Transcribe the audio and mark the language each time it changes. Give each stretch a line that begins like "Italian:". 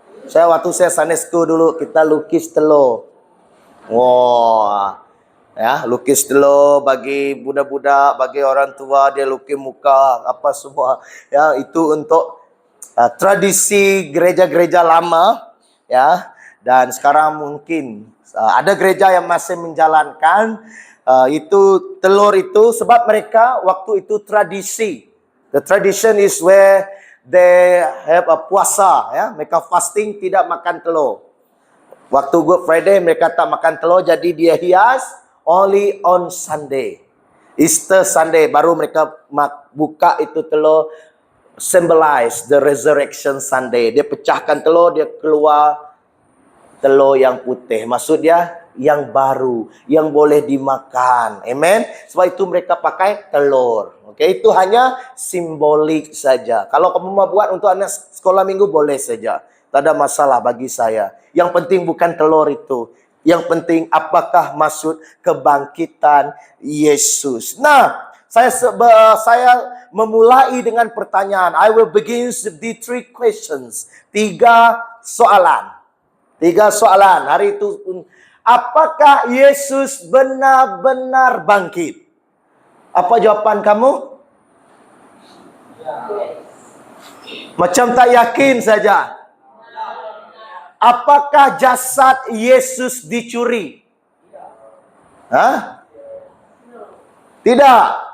Malay: Waktu saya Sunday School dulu, kita lukis telur. Wah, ya, lukis telur bagi budak-budak, bagi orang tua, dia lukis muka, apa semua. Ya, itu untuk tradisi gereja-gereja lama, ya. Dan sekarang mungkin ada gereja yang masih menjalankan itu telur itu, sebab mereka waktu itu tradisi.
English: The tradition is where they have a puasa, ya.
Malay: Mereka fasting, tidak makan telur. Waktu Good Friday mereka tak makan telur, jadi dia hias
English: only on Sunday. Easter Sunday
Malay: baru mereka buka itu telur,
English: symbolize the resurrection Sunday.
Malay: Dia pecahkan telur, dia keluar telur yang putih. Maksud dia yang baru, yang boleh dimakan. Amen. Sebab itu mereka pakai telur. Okey, itu hanya simbolik saja. Kalau kamu mau buat untuk anak sekolah minggu boleh saja. Tak ada masalah bagi saya. Yang penting bukan telur itu. Yang penting apakah maksud kebangkitan Yesus. Nah, saya memulai dengan pertanyaan.
English: I will begin with the 3 questions.
Malay: 3 soalan. 3 soalan. Hari itu, apakah Yesus benar-benar bangkit? Apa jawapan kamu? Macam tak yakin saja. Apakah jasad Yesus dicuri? Hah? Tidak.